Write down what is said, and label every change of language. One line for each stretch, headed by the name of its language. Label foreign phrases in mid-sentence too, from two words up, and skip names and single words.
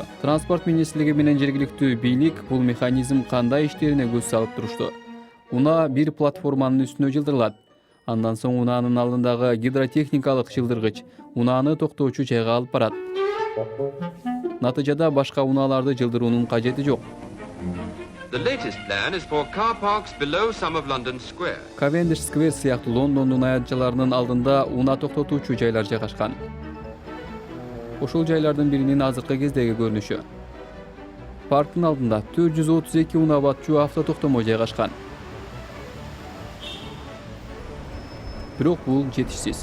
Kyrgyz: Транспорт министрлиги менен жергиликтүү бийлик бул механизм кандай иштерине көз салып турушту. Унаа бир платформанын үстүнө жылдырылат. Андан соң унаанын алдындагы гидротехникалык жылдыргыч унааны токтоочу жайга алып барат. Натыйжада башка унааларды жылдыруунун кажети жок.
English: The latest plan is for car parks below some of London Square.
Kyrgyz: Cavendish Square сыяктуу Лондондун аянтчаларынын алдында унаа токтотуучу жайлар жайгашкан. Ошол жайлардын биринин азыркы кездеги көрүнүшү. Парктын алдында 432 унаа батчу автотоктомо жайгашкан. Бирок бул жетишсиз.